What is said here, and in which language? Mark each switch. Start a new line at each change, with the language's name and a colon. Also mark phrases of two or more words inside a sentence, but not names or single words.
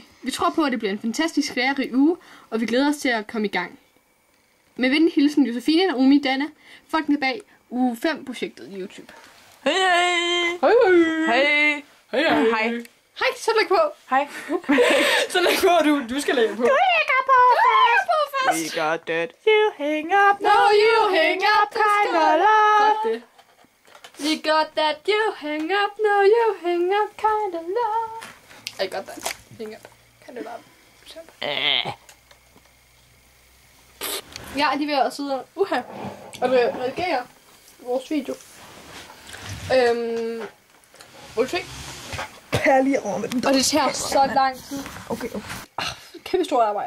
Danish: Vi tror på, at det bliver en fantastisk lærerig uge, og vi glæder os til at komme i gang. Med venlig hilsen Josefine, Naomi, Dana, folkene bag uge 5 projektet YouTube. Hej hej. Hej Hej. Hej hej. Hej, så læg på. Hej. Så læg på, du skal lægge på. Du lægger på først.
English: We got that. You hang up. No, you hang up. Kind of love. We got that. You hang up. No, you hang up. Kind of love. I got that. Hang up. Kind of love.
Danish: Jeg er lige ved at sidde og redigere vores video. Må du se? Her lige over med den. Og det tager så lang tid. Okay. Kæmpe stort arbejde.